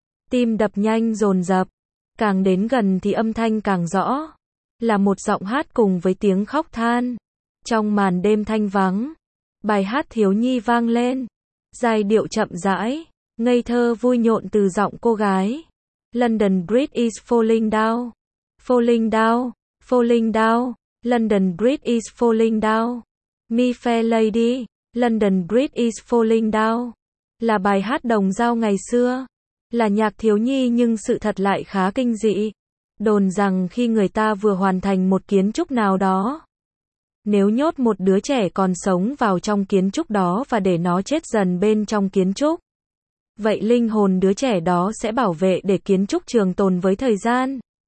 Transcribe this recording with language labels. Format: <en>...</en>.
<vi>Tim đập nhanh dồn dập. Càng đến gần thì âm thanh càng rõ. Là một giọng hát cùng với tiếng khóc than. Trong màn đêm thanh vắng, bài hát thiếu nhi vang lên. Giai điệu chậm rãi, ngây thơ vui nhộn từ giọng cô gái.</vi> <en>London Bridge is falling down. Falling down, falling down. London Bridge is falling down. Me fair lady, London Bridge is falling down.</en> <vi>Là bài hát đồng dao ngày xưa. Là nhạc thiếu nhi nhưng sự thật lại khá kinh dị. Đồn rằng khi người ta vừa hoàn thành một kiến trúc nào đó, nếu nhốt một đứa trẻ còn sống vào trong kiến trúc đó và để nó chết dần bên trong kiến trúc, vậy linh hồn đứa trẻ đó sẽ bảo vệ để kiến trúc trường tồn với thời gian.</vi>